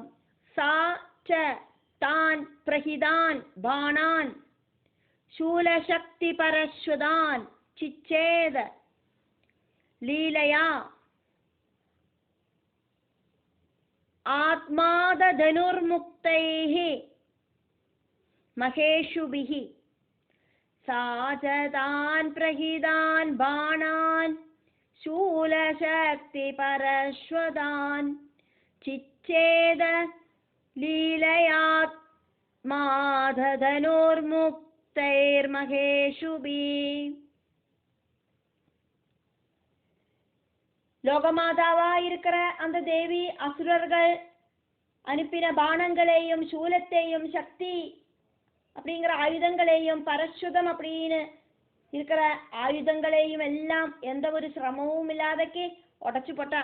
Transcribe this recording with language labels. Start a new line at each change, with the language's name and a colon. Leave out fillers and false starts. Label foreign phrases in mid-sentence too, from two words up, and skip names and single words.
Sanskrit: सा च तान् प्रहितान् बाणान् शूलशक्तिपरश्वधान् चिच्छेद लीलया आत्मधनुर्मुक्तैः महेषुभिः सा च तान् प्रहितान् बाणान् शूलशक्तिपरश्वतान् चिच्छेद लीलयात्माधनुर्मुक्तैर्महेषुभिः.
Tamil: லோகமாதாவா இருக்கிற அந்த தேவி அசுரர்கள் அனுப்பின பானங்களையும் சூலத்தையும் சக்தி அப்படிங்கிற ஆயுதங்களையும் பரஸ்வதம் அப்படின்னு இருக்கிற ஆயுதங்களையும் எல்லாம் எந்த ஒரு சிரமமும் இல்லாதக்கு உடைச்சு போட்டா.